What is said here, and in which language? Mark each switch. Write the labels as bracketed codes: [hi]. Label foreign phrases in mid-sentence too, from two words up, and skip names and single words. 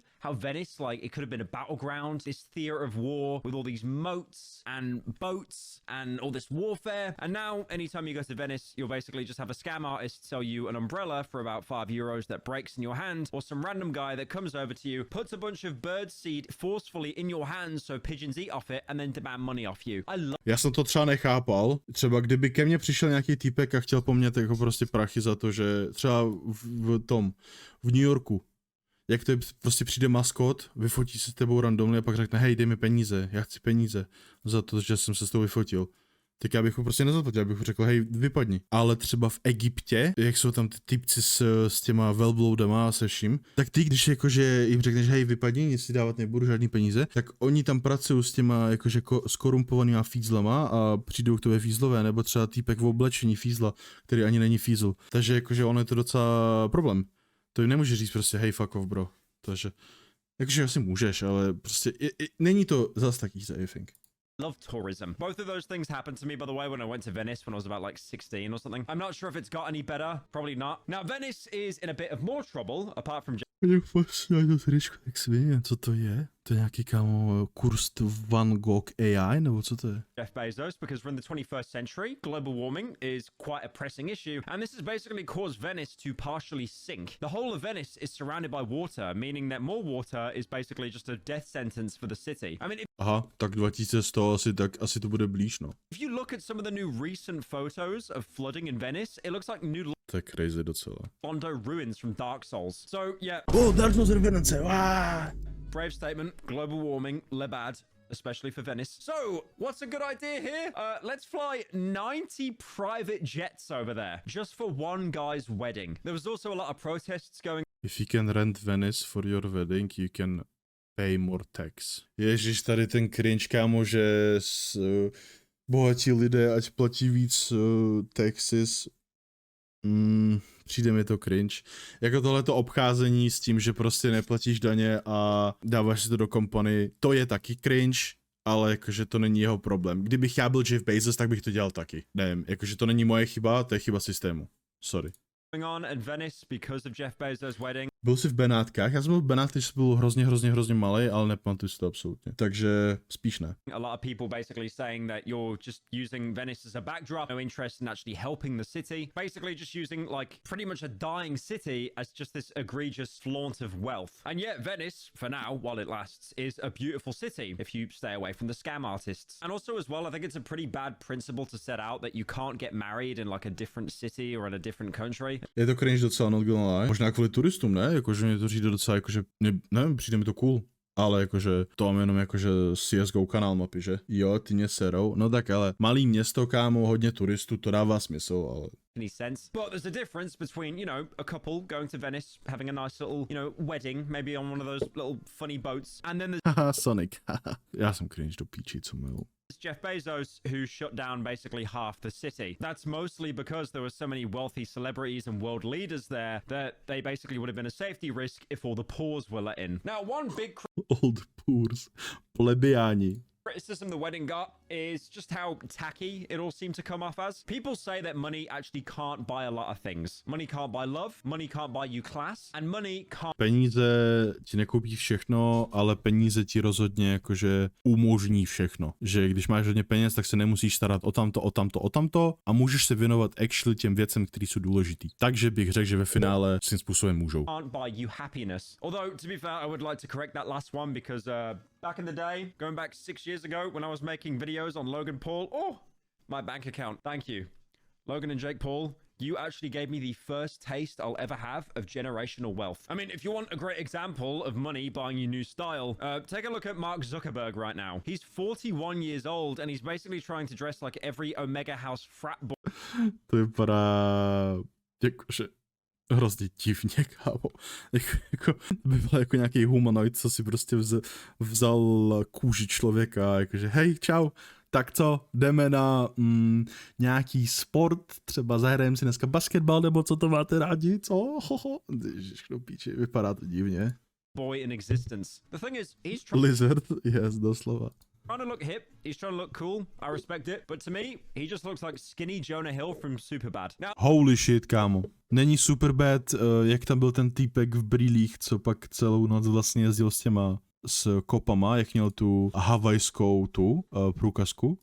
[en] How Venice, like, it could have been a battleground, this theater of war with all these moats and boats and all this warfare. And now, anytime you go to Venice, you'll basically just have a scam artist sell you an umbrella for about €5 that breaks in your hand, or some random guy that comes over to you, puts a bunch of bird seed forcefully in your hands so pigeons eat off it, and then demand money off you. [cs] Já jsem to třeba nechápal. Třeba kdyby ke mně přišel nějaký týpek a chtěl po mně jako prostě prachy za to, že třeba v New Yorku, jak to je, prostě přijde maskot, vyfotí se s tebou randomně a pak řekne, hej, dej mi peníze, já chci peníze za to, že jsem se s tou vyfotil. Tak já bych ho prostě nezaplatil, já bych ho řekl, hej, vypadni. Ale třeba v Egyptě, jak jsou tam ty typci s těma velbloudama a se vším, tak ty, když jakože jim řekneš, hej, vypadni, nic si dávat nebudu, žádný peníze, tak oni tam pracují s těma jakože skorumpovanýma fízlama a přijdou k tobě fízlové, nebo třeba týpek v oblečení fízla, který ani není fízl. Takže jakože ono je to docela problém. To jim nemůže říct prostě, hej, [en] fuck off, bro. [cs] Takže, jakože asi můžeš, ale prostě není to zas tak easy, [en] I think. Love tourism. Both of those things happened to me, by the way, when I went to Venice when I was about like 16 or something. I'm not sure if it's got any better. Probably not. Now, Venice is in a bit of more trouble, apart from [cs] Co to je? To je nějaký, kámo, kurz Van Gogh AI, nebo co to je? [en] Jeff Bezos, because we're in the 21st century, global warming is quite a pressing issue, and this has basically caused Venice to partially sink. The whole of Venice is surrounded by water, meaning that more water is basically just a death sentence for the city. I mean, [cs] Aha, tak 2100 asi to bude blíž, no. [en] if you look at some of the new recent photos of flooding in Venice, it looks like new [cs] To je crazy docela. [en] Bondo ruins from Dark Souls. So, yeah. Oh, Dark Souls reference. Brave statement. Global warming, le bad. Especially for Venice. So, what's a good idea here? Let's fly 90 private jets over there, just for one guy's wedding. There was also a lot of protests going. If you can rent Venice for your wedding, you can pay more tax. [cs] Ježíš, tady ten cringe, kámo, že bohatí lidé, ať platí víc taxes. Přijde mi to cringe. Jako tohleto obcházení s tím, že prostě neplatíš daně a dáváš si to do kompany, to je taky cringe, ale jakože to není jeho problém. Kdybych já byl Jeff Bezos, tak bych to dělal taky. Nevím, jakože to není moje chyba, to je chyba systému. [en] Sorry. On at Venice because of Jeff Bezos' wedding. [cs] Byl jsi v Benátkách? Já jsem byl v Benátkách, když jsem byl hrozně malej, ale nepamatuji si to absolutně. Takže spíš ne. [en] A lot of people basically saying that you're just using Venice as a backdrop, no interest in actually helping the city. Basically just using like pretty much a dying city as just this egregious flaunt of wealth. And yet Venice, for now, while it lasts, is a beautiful city if you stay away from the scam artists. And also as well, I think it's a pretty bad principle to set out that you can't get married in like a different city or in a different country. [cs] Je to cringe docela, [en] not gonna lie. [cs] Možná kvůli turistům, ne? Jakože mě to přijde docela, jakože, nevím, přijde mi to cool. Ale jakože to mám jenom jakože CSGO kanál mapy, že? Jo, ty mě serou. No tak ale malý město, kámo, hodně turistů, to dává smysl, ale... [en] Any sense. But there's a difference between, you know, a couple going to Venice, having a nice little, you know, wedding, maybe on one of those little funny boats, and then there's Haha, Sonic. [cs] Já jsem cringe do píči, co milu. [en] Jeff Bezos, who shut down basically half the city. That's mostly because there were so many wealthy celebrities and world leaders there that they basically would have been a safety risk if all the poors were let in. Now, one big Old poors. Plebiáni. criticism the wedding got is just how tacky it all seemed to come off as. People say that money actually can't buy a lot of things. Money can't buy love, money can't buy you class, and money can't... [cs] Peníze ti nekoupí všechno, ale peníze ti rozhodně jakože umožní všechno. Že když máš hodně peněz, tak se nemusíš starat o tamto a můžeš se věnovat actually těm věcem, které jsou důležitý. Takže bych řekl, že ve finále svým způsobem můžou. [en] Can't buy you happiness. Although, to be fair, I would like to correct that last one because back in the day, going back 6 years ago when I was making videos on Logan Paul, my bank account, thank you. Logan and Jake Paul, you actually gave me the first taste I'll ever have of generational wealth. I mean, if you want a great example of money buying you new style, take a look at Mark Zuckerberg right now. He's 41 years old and he's basically trying to dress like every Omega House frat boy. [cs] To vypadá jakože hrozně divně, kámo. Jako, to by byl jako nějaký humanoid, co si prostě vzal kůži člověka, jakože hej, čau, tak co, jdeme na nějaký sport, třeba zahrajeme si dneska basketbal, nebo co to máte rádi, co? Hoho. Ježiškno píči, vypadá to divně. [en] Boy in existence. The thing is, he's Lizard, yes, doslova. trying to look hip, he's trying to look cool, I respect it, but to me, he just looks like skinny Jonah Hill from Superbad. Now, Holy shit, [cs] kámo. Není Superbad, jak tam byl ten týpek v brýlích, co pak celou noc vlastně jezdil s kopama, jak měl tu havajskou průkazku.